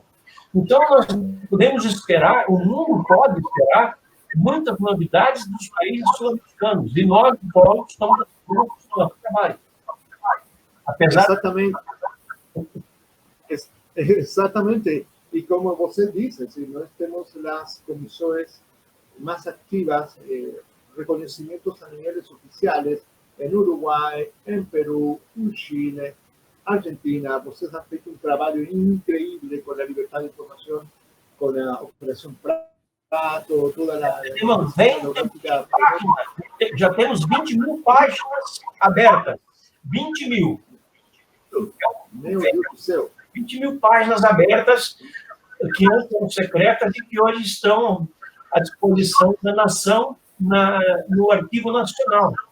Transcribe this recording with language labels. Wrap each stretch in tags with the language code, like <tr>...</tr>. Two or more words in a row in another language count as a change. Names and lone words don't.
<pt>Então, nós podemos esperar, o mundo pode esperar muitas novidades dos países sul-americanos. E nós, ufólogos, estamos no nosso trabalho. Apesar... Exatamente.</pt> <es>Y como você dice, si</es> <pt>nós temos</pt> <es>las comisiones más activas, reconocimientos a niveles oficiales en Uruguay, en Perú, en Chile, Argentina. Vocês han feito un trabajo increíble con la libertad de información, con la Operación Prato, toda la...</es> <pt>Já temos 20.000 páginas abertas. 20.000. Meu Deus do céu. 20.000 páginas abertas que antes eram secretas e que hoje estão à disposição da nação no Arquivo Nacional.</pt>